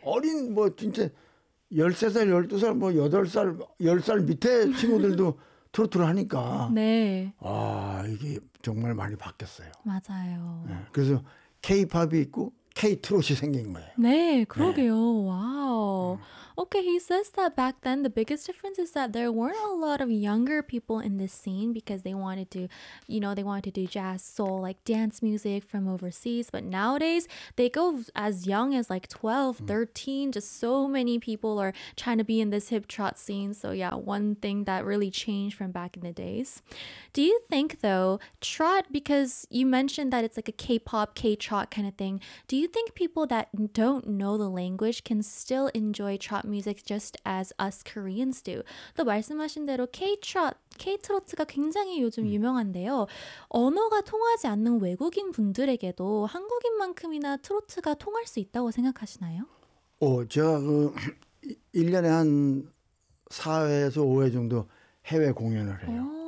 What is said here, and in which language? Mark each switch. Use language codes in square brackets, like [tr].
[ko] 어린 뭐 진짜 13살, 12살, 뭐 8살, 10살 밑에 친구들도 트로트를 하니까. 네. 아, 이게 정말 많이 바뀌었어요. 맞아요. 네. 그래서 K-팝이 있고 K-트롯이 생긴 거예요. 네, 그러게요. 네. 와우. [en] Okay, he says that back then the biggest difference is that there weren't a lot of younger people in this scene because they wanted to, you know, they wanted to do jazz, soul, like dance music from overseas. But nowadays, they go as young as like 12, 13. Just so many people are trying to be in this hip trot scene. So yeah, one thing that really changed from back in the days. Do you think though, trot, because you mentioned that it's like a K-pop, K-trot kind of thing. Do you think people that don't know the language can still enjoy trot? Music just as us Koreans do. [ko] 또 말씀하신 대로 K-트로트가 굉장히 요즘 유명한데요. 언어가 통하지 않는 외국인 분들에게도 한국인만큼이나 트로트가 통할 수 있다고 생각하시나요? 제가 그 1년에 한 4회에서 5회 정도 해외 공연을 해요.